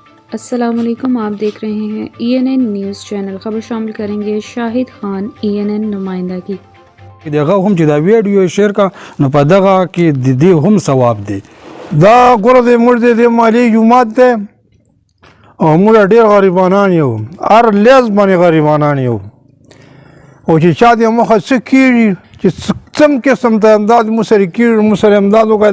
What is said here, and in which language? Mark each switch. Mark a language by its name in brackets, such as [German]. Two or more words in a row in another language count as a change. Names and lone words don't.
[Hindi] अस्सलामुअलैकुम, आप देख रहे हैं ENN न्यूज़ चैनल। खबर शामिल करेंगे शाहिद खान ENN नुमाइंदा की। [Pashto] دغه هم چې دا ویډیو شیر کا نو په دغه کې د دې هم ثواب دی. دا ګوره د موږ د مالی جومات دی او موږ ډېر غریبانان یو، هر لیز باندې غریبانان یو، او چې چا د مخه څه کېږي چې څم قسم ته امداد موږ سره کېږي، موږ سره امداد وکړي.